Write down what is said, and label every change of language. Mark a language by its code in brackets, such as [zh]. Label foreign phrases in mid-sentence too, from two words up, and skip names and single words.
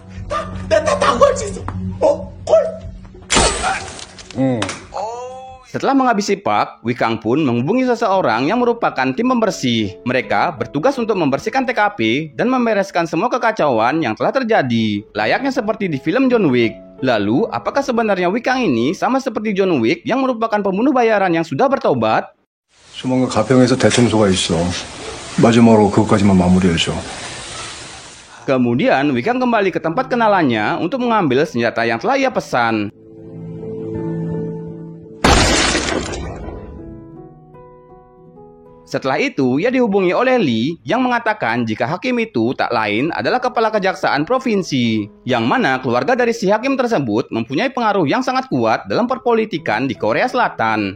[id] Setelah menghabisi Park, Wikang pun menghubungi seseorang yang merupakan tim pembersih. Mereka bertugas untuk membersihkan TKP dan membereskan semua kekacauan yang telah terjadi, layaknya seperti di film John Wick. Lalu, apakah sebenarnya Wikang ini sama seperti John Wick yang merupakan pembunuh bayaran yang sudah bertobat? [ko] 조만간 가평에서 대청소가 있어. 마지막으로 그것까지만 마무리해줘. [id] Kemudian Wikang kembali ke tempat kenalannya untuk mengambil senjata yang telah ia pesan. Setelah itu, ia dihubungi oleh Lee yang mengatakan jika hakim itu tak lain adalah kepala kejaksaan provinsi, yang mana keluarga dari si hakim tersebut mempunyai pengaruh yang sangat kuat dalam perpolitikan di Korea Selatan.